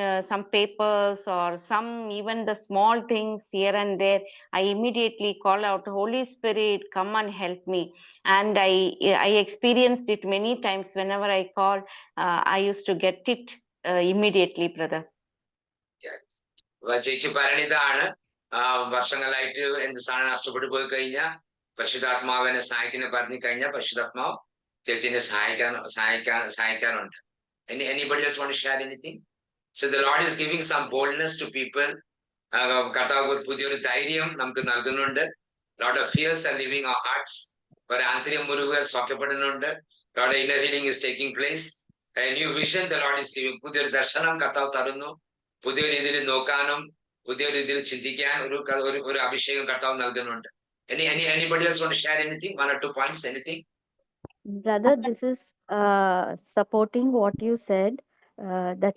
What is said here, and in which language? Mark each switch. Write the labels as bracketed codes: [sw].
[en] some papers or some even the small things here and there, I immediately call out, Holy Spirit, come and help me. And I experienced it many times. Whenever I called, I used to get it immediately, brother. [ml] ചേച്ചി പറഞ്ഞതാണ് വർഷങ്ങളായിട്ട് എന്ത് സാധനം നഷ്ടപ്പെട്ടു പോയി കഴിഞ്ഞാൽ പരിശുദ്ധാത്മാവിനെ സഹായിക്കുന്ന പറഞ്ഞു കഴിഞ്ഞാൽ പരിശുദ്ധാത്മാവ് ചേച്ചിനെ സഹായിക്കാറുണ്ട്. [en] Anybody else want to share anything? So the Lord is giving some boldness to people. [ml] കർത്താവ് പുതിയൊരു ധൈര്യം നമുക്ക് നൽകുന്നുണ്ട്. [en] Lot of fears are leaving our hearts. [ml] ഒരു ആന്തരിക മുറിവുകൾ സൗഖ്യപ്പെടുന്നുണ്ട്. [en] Lot of inner healing is taking place. A new vision the Lord is giving. [ml] പുതിയൊരു ദർശനം കർത്താവ് തരുന്നു. പുതിയ രീതിയിൽ നോക്കാനും പുതിയ രീതിയിൽ ചിന്തിക്കാൻ ഒരു അഭിഷേകം കർത്താവ് നൽകുന്നുണ്ട്. [en] Anybody else want to share anything? 1 or 2 points, anything? Brother, this is supporting what you said, that